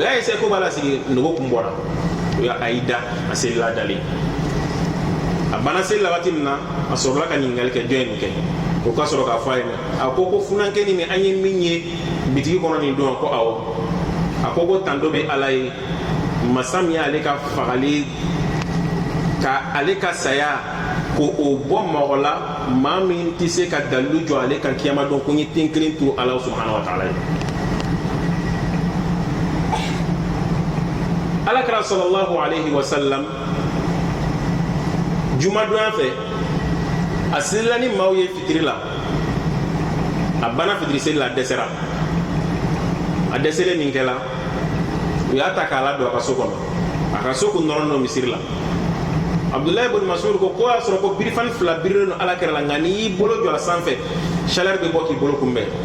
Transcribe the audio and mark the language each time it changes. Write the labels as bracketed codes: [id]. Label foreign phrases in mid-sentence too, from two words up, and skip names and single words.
[bm] y'a essayé ko b'a lasigi nogo kun bɔra o y'a a y'i da a selila dalen a banna seli la waati min na a sɔrɔla ka ɲininkali kɛ jɔn ye nin kɛ o ka sɔrɔ k'a fɔ a ye a ko funankɛni min an ye min ye bitigi kɔnɔ nin don ko awɔ a ko tan dɔ bɛ ala ye masa min y'ale ka fagali ka ale ka saya ko o bɔ mɔgɔ la maa min tɛ se ka dalilu jɔ ale kan kiyama don ko n ye den kelen turu ala [ar] سبحانه وتعالى [bm] ye alakira [ar] صلى الله عليه وسلم [bm] jumadonya fɛ a selila ni maaw ye fitiri la a banna fitiri seli la a dɛsɛra a dɛsɛlen min kɛla u y'a ta k'a ladon a ka so kɔnɔ a ka so kun nɔrɔlen don misiri la Abdullahi ibn Mas'ud ko y'a sɔrɔ ko birifani fila birilen don alakira la nka n'i y'i bolo jɔ a sanfɛ chaleur bɛ bɔ k'i bolo kunbɛn